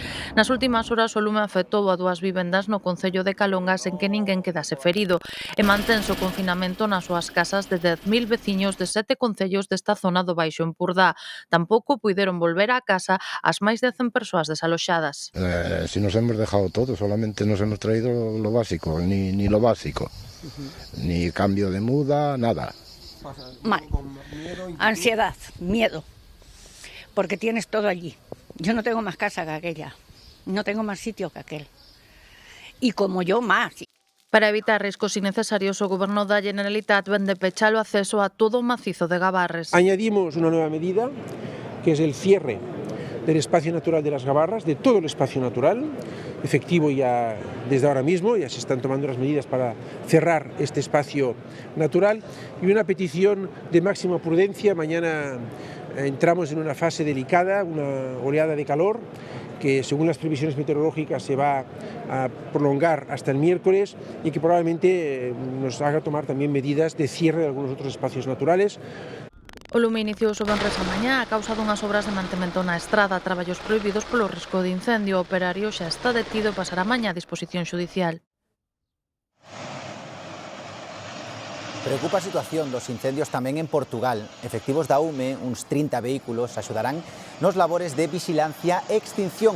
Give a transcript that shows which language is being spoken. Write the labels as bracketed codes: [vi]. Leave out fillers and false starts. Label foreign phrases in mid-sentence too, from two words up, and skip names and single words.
[gl] Nas últimas horas o lume afectou a 2 vivendas no concello de Calongas en que ninguén quedase ferido e mantense o confinamento nas súas casas de 10.000 veciños de 7 concellos desta zona do Baixo Empordá. Tampouco puideron volver á casa as máis de 100 persoas desaloxadas. [es] Si nos hemos dejado todo, solamente nos hemos traído lo básico, ni lo básico, ni cambio de muda, nada. Mal. Ansiedad, miedo, porque tienes todo allí. Yo no tengo más casa que aquella, no tengo más sitio que aquel. Y como yo, más. [gl] Para evitar riscos innecesarios, o Goberno da Generalitat vende pechar o acceso a todo o macizo de Gabarres. [es] Añadimos una nueva medida, que es el cierre del espacio natural de las Gabarras, de todo el espacio natural, efectivo ya desde ahora mismo, ya se están tomando las medidas para cerrar este espacio natural, y una petición de máxima prudencia. Mañana entramos en una fase delicada, una oleada de calor, que según las previsiones meteorológicas se va a prolongar hasta el miércoles y que probablemente nos haga tomar también medidas de cierre de algunos otros espacios naturales. [gl] O lume iniciouse o venres a mañá a causa dunhas obras de mantemento na estrada, traballos prohibidos polo risco de incendio. O operario xa está detido e pasará mañá a disposición xudicial. Preocupa a situación dos incendios tamén en Portugal. Efectivos da UME, uns 30 vehículos, axudarán nos labores de vigilancia e extinción.